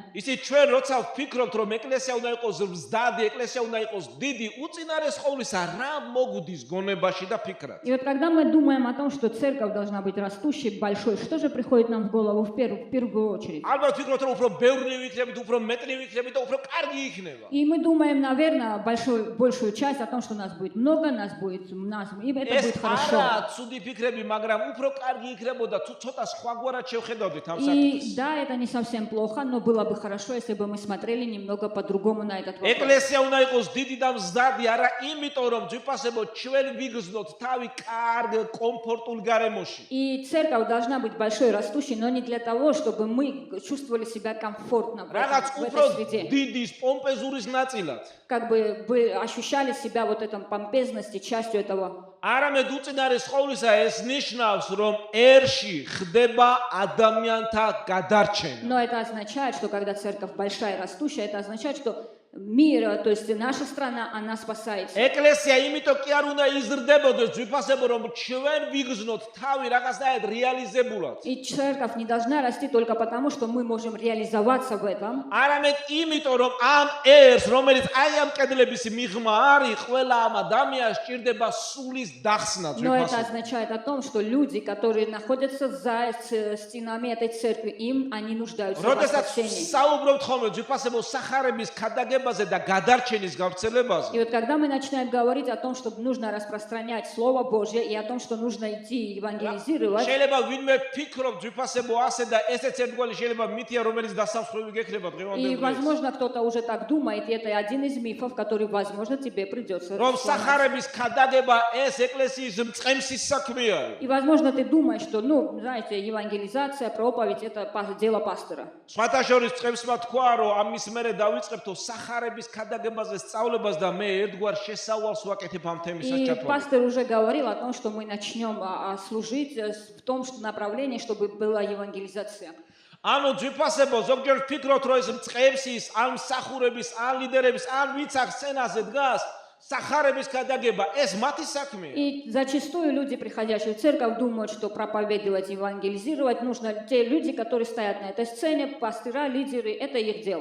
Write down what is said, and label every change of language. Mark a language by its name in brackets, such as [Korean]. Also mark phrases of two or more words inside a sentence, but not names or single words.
[Georgian] იცით, ჩვენ როცა ვფიქრობთ, რომ ეკლესია უნდა იყოს მზდადი, ეკლესია უნდა იყოს დიდი, უწინარეს ყოვლისა რა მოგვდის გონებაში და ფიქრად. [Russian] И вот когда мы думаем о том, что церковь должна быть растущей, большой, что же приходит нам в голову в первую очередь? [Georgian] ალბათ вფიქრობთ, რომ უფრო ბევრი ვიქნებით, უფრო მეტრი ვიქნებით და უფრო კარგი იქნება. [Russian] И мы думаем, наверное, большую часть о том, что нас будет много, и это [Georgian] ეს [Russian] будет хорошо. [Georgian] არა ცუდი ფიქრები, მაგრამ უფრო კარგი იქნებოდა თუ ცოტა სხვაგვარად შევხედავდით ამ [Russian] И [Georgian] საკითხს. [Russian] да, это не совсем плохо, но было бы хорошо, если бы мы смотрели немного по-другому на этот вопрос. [Georgian] ეკლესია უნდა იყოს დიდი და მზდადი, არა იმიტომ, რომ ძვიფასებო ჩვენ ვიგრძნოთ თავი კარგ, კომფორტულ გარემოში. [Russian] И церковь должна быть большой, растущей, но не для того, чтобы мы чувствовали себя комфортно в [Georgian] რაღაც [Russian] этой [Georgian] უფრო [Russian] среде. [Georgian] დიდის, პომპეზურის ნაწილად. [Russian] Как бы вы ощущали себя вот этом помпезности, частью этого. [Georgian] არამედ უწინარეს ყოვლისა ეს ნიშნავს, რომ ერში ხდება ადამიანთა გადარჩენა. [Russian] Но это означает, что когда церковь большая и растущая, это означает, что мир, то есть наша страна, она спасается. [Georgian] ეკლესია იმიტომ კი არ უნდა იზრდებოდეს ძვირფასებო რომ ჩვენ ვიგრძნოთ თავი რაღაცნაირად რეალიზებულად. [Russian] И церковь не должна расти только потому, что мы можем реализоваться в этом. [Georgian] არამედ იმიტომ რომ ამ ერს რომელიც აი ამ კედლების მიღმა არის ყველა ამ ადამიანს ჭირდება სულის დახსნა [Russian] Но это [Georgian] ძვირფასებო. [Russian] означает о том, что люди, которые находятся за стенами этой церкви, они нуждаются в [Georgian] როდესაც [Russian] спасении. [Georgian] საუბრობთ ხოლმე ძვირფასებო სახარების ქადაგებაზე და გადარჩენის გავრცელებაზე. [Russian] И вот когда мы начинаем говорить о том, что нужно распространять Слово Божье и о том, что нужно идти евангелизировать, [Georgian] შეიძლება ვინმე ფიქრობ ძვირფასებო ასე და ესეც ერთგვარი შეიძლება მითია რომელიც დასამსხვრევი გექნება [Russian] и, [Georgian] დღევანდელ დღეს. [Russian] возможно, кто-то уже так думает, и это один из мифов, который, возможно, тебе придется [Georgian] რომ [Russian] сломать. [Georgian] სახარების ქადაგება ეს ეკლესიის მწყემსის საქმე არის. [Russian] И, возможно, ты думаешь, что, знаете, евангелизация, проповедь – это дело пастора. [Georgian] სხვათა შორის წყემსმა თქვა რომ ამის მერე დავიწყებთო სახარების ქადაგებაზე სწავლებას და მე ერთგვარ შესავალს ვაკეთებ ამ თემისას [Russian] И [Georgian] ჩათვალე. [Russian] пастор уже говорил о том, что мы начнем служить в том направлении, чтобы была евангелизация. [Georgian] ანუ ძვირფასებო ზოგჯერ ვფიქრობთ რომ ეს მწყემსის ან მსახურების ან ლიდერების ან ვიც აქ სცენაზე დგას სახარების ქადაგება ეს მათი საქმეა. [Russian] И зачастую люди, приходящие в церковь, думают, что проповедовать, евангелизировать нужно те люди, которые стоят на этой сцене, пастыра, лидеры, это их дело.